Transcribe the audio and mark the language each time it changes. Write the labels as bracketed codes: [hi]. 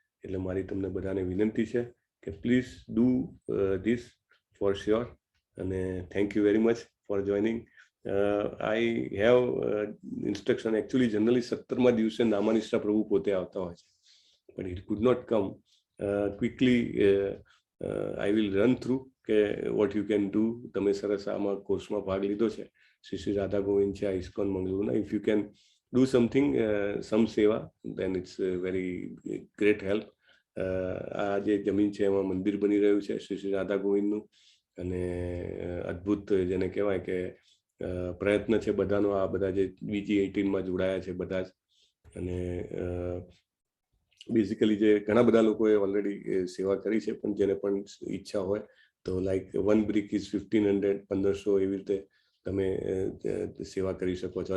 [gu] એટલે મારી તમને બધાને વિનંતી છે કે [en] Please do this for sure. અને thank you very much for joining. I have instruction. [gu] Actually generally 17મા દિવસે નામાનિષ્ઠા પ્રભુ પોતે આવતા હોય છે, [en] but it could not come quickly. I will run through કે what you can do. [gu] તમે સરસ આમાં કોર્સમાં ભાગ લીધો છે, શ્રી શ્રી રાધા ગોવિંદ છે, ISKCON મંગલુના. [en] If you can do something, some seva, then it's a very great help. [gu] આ જે જમીન છે એમાં મંદિર બની રહ્યું છે શ્રી શ્રી રાધા ગોવિંદનું, અને અદ્ભુત જેને કહેવાય કે પ્રયત્ન છે બધાનો. આ બધા જે BG18માં જોડાયા છે બધા જ, અને બેઝિકલી જે ઘણા બધા લોકોએ ઓલરેડી સેવા કરી છે, પણ જેને પણ ઈચ્છા હોય તો લાઈક [en] 1 brick is 1500, [gu] 1500 એવી રીતે તમે સેવા કરી શકો છો.